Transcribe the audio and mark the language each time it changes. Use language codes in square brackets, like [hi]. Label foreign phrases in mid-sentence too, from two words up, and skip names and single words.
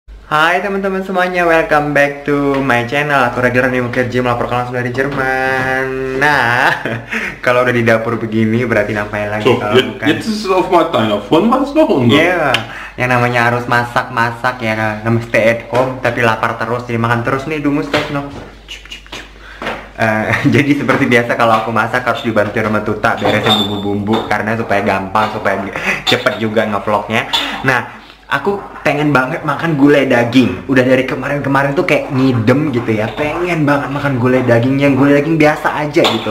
[id] Hai teman-teman semuanya, [en] welcome back to my channel. [id] Aku Rani Mukerji melaporkan langsung dari Jerman. Nah, kalau udah di dapur begini berarti ngapain lagi So, kalau bukan? [de] jetzt ist es auf deiner. Vorhin war es noch unser. [id] Iya, yang namanya harus masak-masak ya kan. Namanya [en] stay at home [id] tapi lapar terus, jadi makan terus nih dumus no. Jadi seperti biasa kalau aku masak harus dibantu sama Tuta beresin bumbu-bumbu karena supaya gampang, supaya cepet juga ngevlognya. Nah, aku pengen banget makan gulai daging. Udah dari kemarin-kemarin tuh kayak ngidem gitu ya. Pengen banget makan gulai daging yang gulai daging biasa aja gitu.